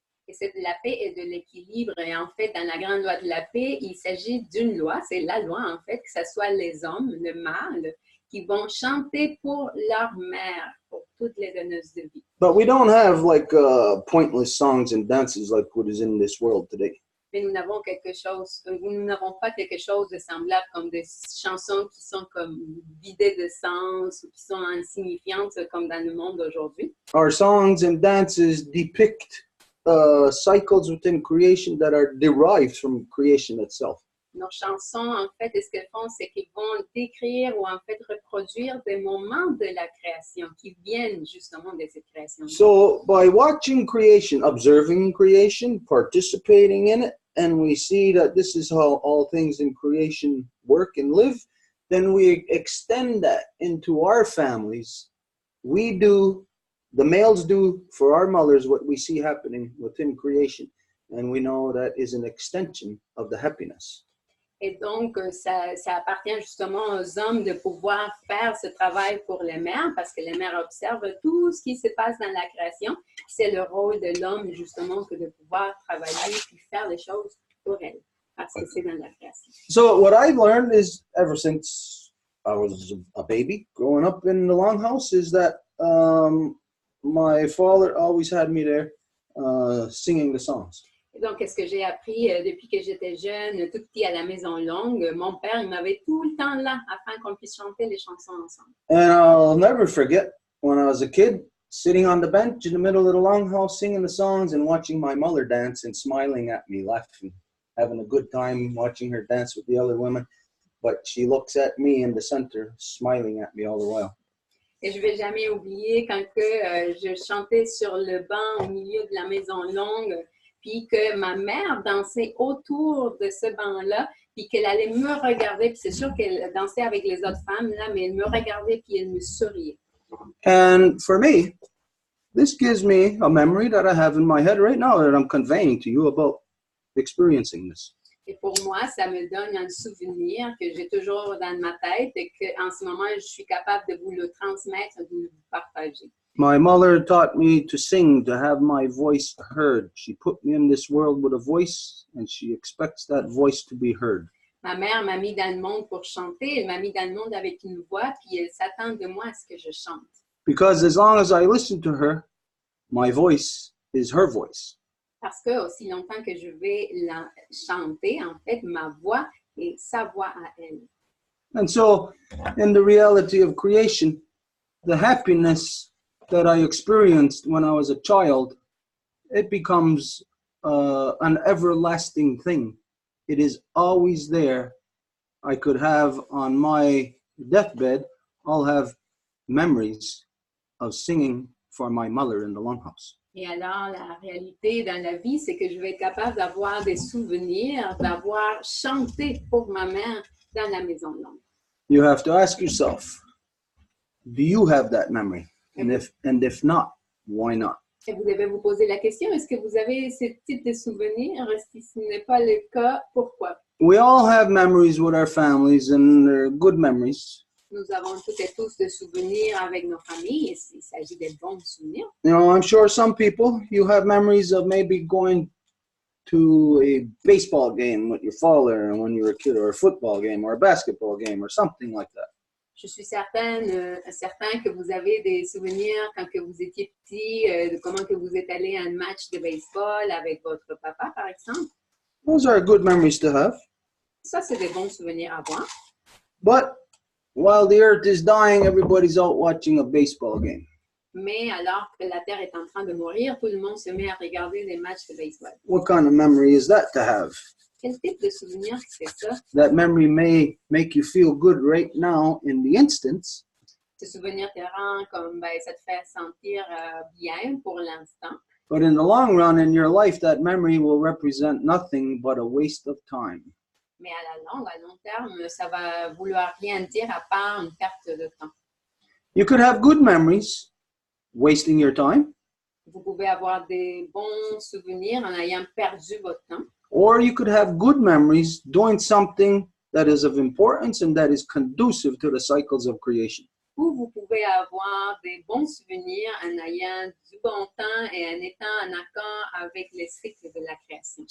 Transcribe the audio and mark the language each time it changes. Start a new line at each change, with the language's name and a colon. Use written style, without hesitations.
French: Et c'est de la paix et de l'équilibre. Et en fait, dans la grande loi de la paix, il s'agit d'une loi, c'est la loi en fait, que ce soit les hommes, le mâle, qui vont chanter pour leur mère, pour toutes les donneuses de vie.
English: But we don't have like pointless songs and dances like what is in this world today.
French: Mais nous n'avons pas quelque chose de semblable comme des chansons qui sont comme vidées de sens ou qui sont insignifiantes comme dans le monde d'aujourd'hui.
English: Our songs and dances depict cycles within creation that are derived from creation itself.
French: Nos chansons, en fait, ce qu'elles font, c'est qu'ils vont décrire ou en fait reproduire des moments de la création qui viennent justement de cette création.
English: So by watching creation, observing creation, participating in it, and we see that this is how all things in creation work and live, then we extend that into our families. The males do for our mothers what we see happening within creation. And we know that is an extension of the happiness.
French: Et donc, ça appartient justement aux hommes de pouvoir faire ce travail pour les mères, parce que les mères observent tout ce qui se passe dans la création. C'est le rôle de l'homme, justement, que de pouvoir travailler et faire les choses pour elles, parce que c'est dans la création.
English: So what I've learned is, ever since I was a baby, growing up in the longhouse, is that my father always had me there singing the songs.
French: Donc, ce que j'ai appris depuis que j'étais jeune, tout petit à la maison longue, mon père, il m'avait tout le temps là afin qu'on puisse chanter les chansons ensemble.
English: And I'll never forget when I was a kid, sitting on the bench in the middle of the longhouse, singing the songs and watching my mother dance and smiling at me, laughing, having a good time watching her dance with the other women. But she looks at me in the center, smiling at me all the while.
French: Et je ne vais jamais oublier quand je chantais sur le banc au milieu de la maison longue, puis que ma mère dansait autour de ce banc-là, puis qu'elle allait me regarder, puis c'est sûr qu'elle dansait avec les autres femmes, là, mais elle me regardait, puis elle me souriait.
English: And for me, this gives me a memory that I have in my head right now that I'm conveying to you about experiencing this.
French: Et pour moi, ça me donne un souvenir que j'ai toujours dans ma tête et qu'en ce moment, je suis capable de vous le transmettre, de vous le partager.
English: My mother taught me to sing, to have my voice heard. She put me in this world with a voice, and she expects that voice to be heard.
French: Ma mère m'a mis dans le monde pour chanter. Elle m'a mis dans le monde avec une voix, puis elle s'attend de moi à ce que je chante.
English: Because as long as I listen to her, my voice is her voice.
French: Parce que aussi longtemps que je vais la chanter, en fait, ma voix est sa voix à elle.
English: And so, in the reality of creation, the happiness that I experienced when I was a child, it becomes an everlasting thing. It is always there. I could have on my deathbed, I'll have memories of singing for my mother in the longhouse.
French: Et alors, la réalité dans la vie, c'est que je vais être capable d'avoir des souvenirs, d'avoir chanté pour ma mère dans la maison longue.
English: You have to ask yourself, do you have that memory? And if not, why not?
French: Et vous devez vous poser la question, est-ce que vous avez ce type de souvenirs? Si ce n'est pas le cas, pourquoi?
English: We all have memories with our families, and they're good memories.
French: Nous avons toutes et tous des souvenirs avec nos familles, et il s'agit de bons souvenirs.
English: You know, I'm sure some people, you have memories of maybe going to a baseball game with your father when you were a kid, or a football game, or a basketball game, or something like that.
French: Je suis certain que vous avez des souvenirs quand que vous étiez petit, de comment que vous êtes allé à un match de baseball avec votre papa, par exemple.
English: Those are good memories to have.
French: Ça, c'est des bons souvenirs à avoir.
English: But while the earth is dying, everybody's out watching a baseball game.
French: Mais alors que la Terre est en train de mourir, tout le monde se met à regarder les matchs de baseball.
English: What kind of memory is that to have?
French: Quel type de souvenir c'est ça?
English: That memory may make you feel good right now in the instance.
French: Ce souvenir te rend comme, ça te fait sentir bien pour l'instant.
English: But in the long run, in your life, that memory will represent nothing but a waste of time.
French: Mais à la longue, à long terme, ça va vouloir rien dire à part une perte de temps.
English: You could have good memories, wasting your time,
French: Vous pouvez avoir des bons souvenirs en ayant perdu votre temps.
English: or you could have good memories doing something that is of importance and that is conducive to the cycles of creation.
French: Ou vous pouvez avoir des bons souvenirs en ayant du bon temps et en étant en accord avec les cycles de la création.